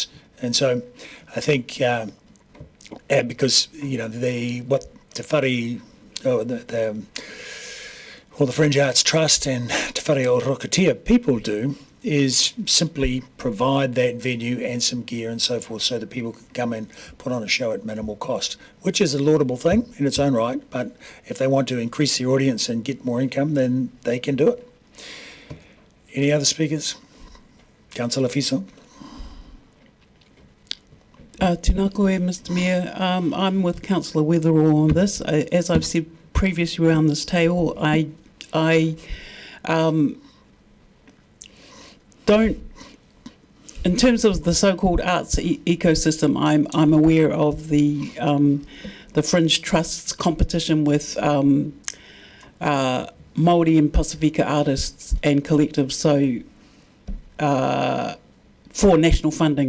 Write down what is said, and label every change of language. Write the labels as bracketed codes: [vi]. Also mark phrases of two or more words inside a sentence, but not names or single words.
[en] And so I think because what Te Whare, the Fringe Arts Trust and Te Whare o Rokatia people do is simply provide that venue and some gear and so forth, so that people can come and put on a show at minimal cost, which is a laudable thing in its own right. But if they want to increase the audience and get more income, then they can do it. Any other speakers? Councillor Fiso. [mi] Tēnā koe, [en] Mr. Mayor. I'm with Councillor Witherall on this. As I've said previously around this table, I don't, in terms of the so-called arts ecosystem, I'm aware of the Fringe Trust's competition with Māori and Pasifika artists and collectives, so for national funding.